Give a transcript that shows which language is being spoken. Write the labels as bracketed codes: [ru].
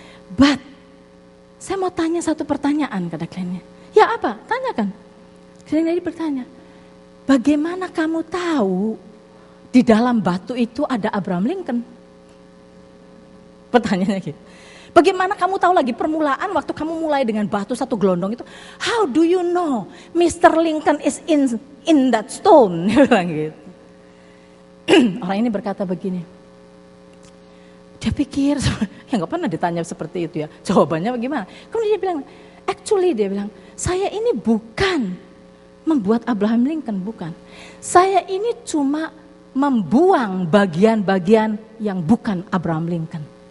[id] But, saya mau tanya satu pertanyaan, kata cleaning. Ya apa? Tanyakan. Cleaning lady bertanya, bagaimana kamu tahu di dalam batu itu ada Abraham Lincoln? Pertanyaannya gitu. Bagaimana kamu tahu lagi permulaan waktu kamu mulai dengan batu satu gelondong itu? [en] How do you know Mr. Lincoln is in that stone? [id] Dia bilang gitu. Orang ini berkata begini. Dia pikir, ya nggak pernah ditanya seperti itu ya. Jawabannya bagaimana? Kemudian dia bilang, actually dia bilang, saya ini bukan membuat Abraham Lincoln, bukan. Saya ini cuma membuang bagian-bagian yang bukan Abraham Lincoln.